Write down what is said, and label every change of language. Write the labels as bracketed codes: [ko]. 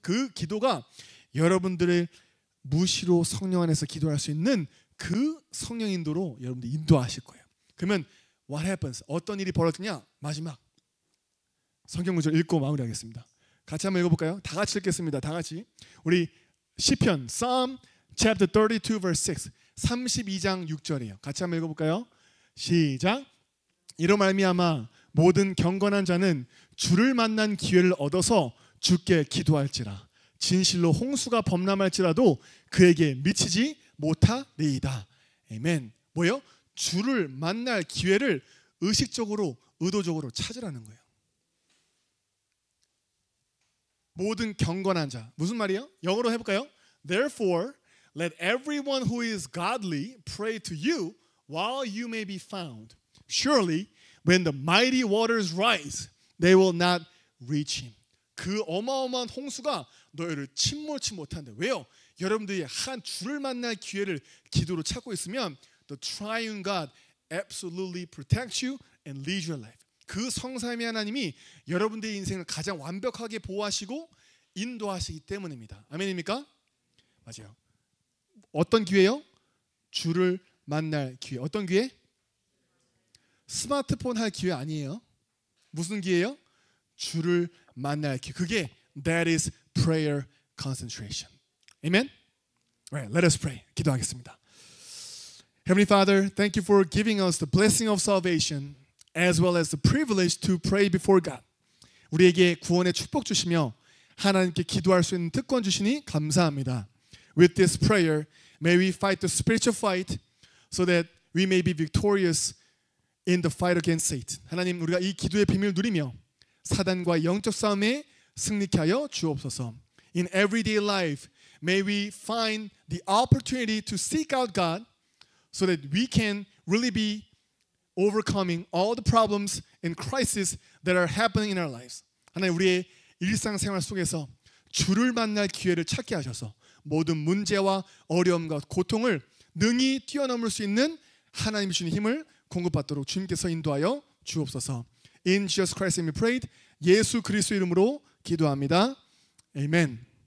[ko] 그 기도가 여러분들의 무시로 성령 안에서 기도할 수 있는 그 성령 인도로 여러분들 인도하실 거예요. 그러면 [en] what happens? [ko] 어떤 일이 벌어지냐? 마지막 성경 구절 읽고 마무리하겠습니다. 같이 한번 읽어볼까요? 다 같이 읽겠습니다. 다 같이 우리 시편 [en] Psalm chapter 32 verse 6 [ko] 32장 6절이에요. 같이 한번 읽어볼까요? 시작. 이로 말미암아 모든 경건한 자는 주를 만난 기회를 얻어서 주께 기도할지라. 진실로 홍수가 범람할지라도 그에게 미치지 못하리이다. 아멘. 뭐예요? 주를 만날 기회를 의식적으로 의도적으로 찾으라는 거예요. 모든 경건한 자. 무슨 말이에요? 영어로 해볼까요? [en] Therefore, let everyone who is godly pray to you while you may be found. Surely, when the mighty waters rise, they will not reach him. [ko] 그 어마어마한 홍수가 너희를 침몰치 못한다. 왜요? 여러분들이 한 주를 만날 기회를 기도로 찾고 있으면 [en] the triune God absolutely protects you and leads your life. [ko] 그 성삼위 하나님이 여러분들의 인생을 가장 완벽하게 보호하시고 인도하시기 때문입니다. 아멘입니까? 맞아요. 어떤 기회요? 주를 만날 기회. 어떤 기회? 스마트폰 할 기회 아니에요. 무슨 기회요? 주를 만날 기회. 그게 [en] that is prayer concentration. Amen? Right, let us pray. [ko] 기도하겠습니다. [en] Heavenly Father, thank you for giving us the blessing of salvation as well as the privilege to pray before God. [ko] 우리에게 구원의 축복 주시며 하나님께 기도할 수 있는 특권 주시니 감사합니다. [en] With this prayer, may we fight the spiritual fight so that we may be victorious in the fight against Satan. [ko] 하나님, 우리가 이 기도의 비밀을 누리며 사단과 영적 싸움에 승리케 하여 주옵소서. [en] In everyday life, may we find the opportunity to seek out God so that we can really be overcoming all the problems and crises that are happening in our lives. [ko] 하나님, 우리의 일상생활 속에서 주를 만날 기회를 찾게 하셔서 모든 문제와 어려움과 고통을 능히 뛰어넘을 수 있는 하나님 주신 힘을 공급받도록 주님께서 인도하여 주옵소서. [en] In Jesus Christ's name we prayed. [ko] 예수 그리스도 이름으로 기도합니다. 아멘.